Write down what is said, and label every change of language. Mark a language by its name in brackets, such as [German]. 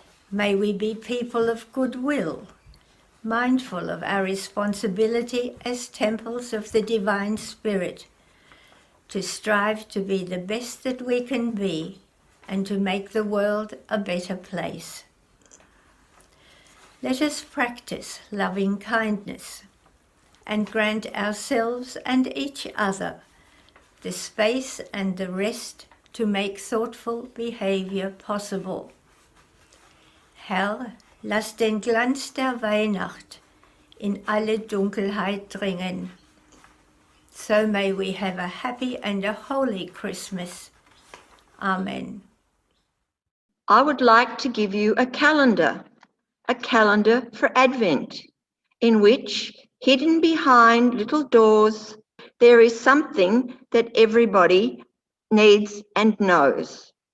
[English] May we be people of goodwill, mindful of our responsibility as temples of the Divine Spirit, to strive to be the best that we can be and to make the world a better place. Let us practice loving kindness and grant ourselves and each other the space and the rest to make thoughtful behavior possible. [German] Herr, lass den Glanz der Weihnacht in alle Dunkelheit dringen. [English] So may we have a happy and a holy Christmas. Amen. I would like to give you a calendar for Advent, in which, hidden behind little doors, there is something that everybody needs and knows.